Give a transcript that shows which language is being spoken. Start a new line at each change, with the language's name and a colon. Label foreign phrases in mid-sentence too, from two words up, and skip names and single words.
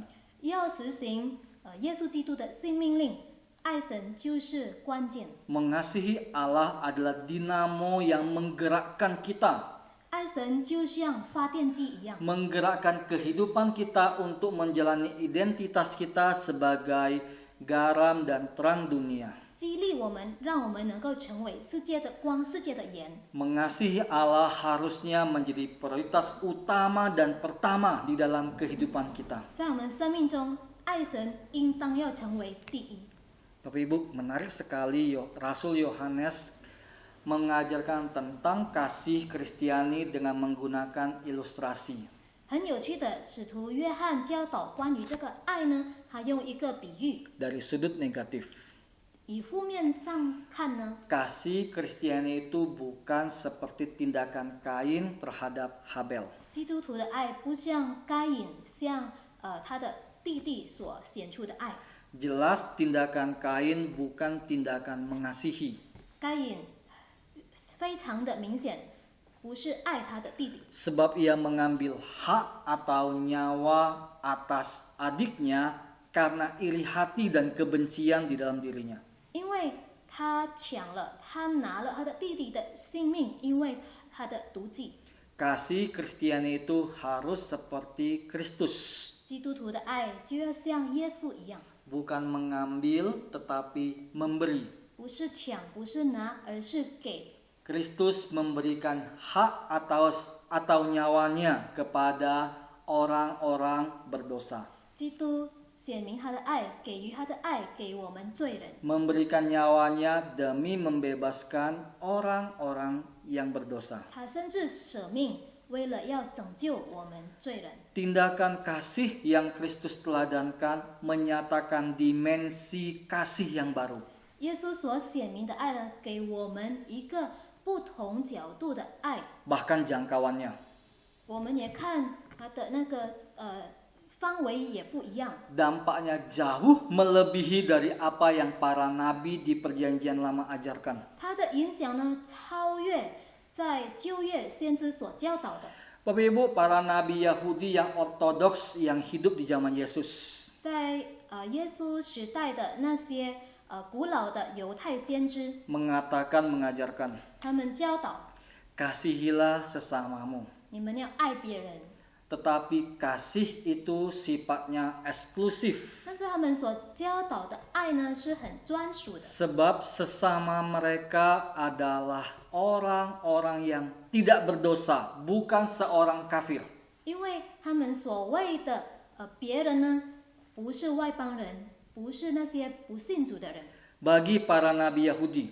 Chinese: 要实行耶稣基督的新命令，爱神就是关键。
Indonesian: Mengasihi Allah adalah dinamo yang menggerakkan kita,
Chinese: 爱神就像发电机一样，
Indonesian: menggerakkan kehidupan kita untuk menjalani identitas kita sebagai garam dan terang dunia.
Chinese: 激励我们，让我们能够成为世界的光、世界的盐。
Indonesian: Mengasihi Allah harusnya menjadi prioritas utama dan pertama di dalam kehidupan kita.
Chinese: 在我们生命中，爱神应当要成为第一。
Indonesian: Bapak Ibu, menarik sekali Rasul Yohanes mengajarkan tentang kasih Kristiani dengan menggunakan ilustrasi.
Chinese: 很有趣的，使徒约翰教导关于这个爱呢，他用一个比喻。
Indonesian: Dari sudut negatif,
Chinese: 以负面上看呢，
Indonesian: kasih Kristiani itu bukan seperti tindakan Kain terhadap Habel.
Chinese: 基督徒的爱不像该隐向他的弟弟所显出的爱。
Indonesian: Jelas tindakan Kain bukan tindakan mengasihi.
Chinese: 该隐非常的明显，不是爱他的弟弟，
Indonesian: Sebab ia mengambil hak atau nyawa atas adiknya karena iri hati dan kebencian di dalam dirinya.
Chinese: 因为他拿了他的弟弟的性命，因为他的毒计。
Indonesian: Kasih Kristiani itu harus seperti Kristus,
Chinese: 基督徒的爱就要像耶稣一样，
Indonesian: bukan mengambil tetapi memberi.
Chinese: 不是抢，不是拿，而是给。
Indonesian: Kristus memberikan hak atau nyawanya kepada orang-orang berdosa.
Chinese: 基督显明他的爱，给予他的爱给我们罪人，
Indonesian: Memberikan nyawanya demi membebaskan orang-orang yang berdosa.
Chinese: 他甚至舍命为了要拯救我们罪人。
Indonesian: Tindakan kasih yang Kristus teladankan menyatakan dimensi kasih yang baru.
Chinese: 耶稣所显明的爱呢，给我们一个不同角度的爱。
Indonesian: Bahkan jangkauannya.
Chinese: 我们也看它的那个范围也不一样，
Indonesian: Dampaknya jauh melebihi dari apa yang para nabi di perjanjian lama ajarkan.
Chinese: 它的影响呢，超越在旧约先知所教导的。
Indonesian: Bapak Ibu, para nabi Yahudi yang ortodoks yang hidup di zaman Yesus
Chinese: 在耶稣时代的那些古老的犹太先知，
Indonesian: mengajarkan,
Chinese: 他们教导
Indonesian: kasihilah sesamamu.
Chinese: 你们要爱别人，
Indonesian: Tetapi kasih itu sifatnya eksklusif.
Chinese: 但是他们所教导的爱呢，是很专属的。
Indonesian: Sebab sesama mereka adalah orang-orang yang tidak berdosa, bukan seorang kafir.
Chinese: 因为他们所谓的别人呢，不是外邦人，不是那些不信主的人。
Indonesian: Bagi para nabi Yahudi,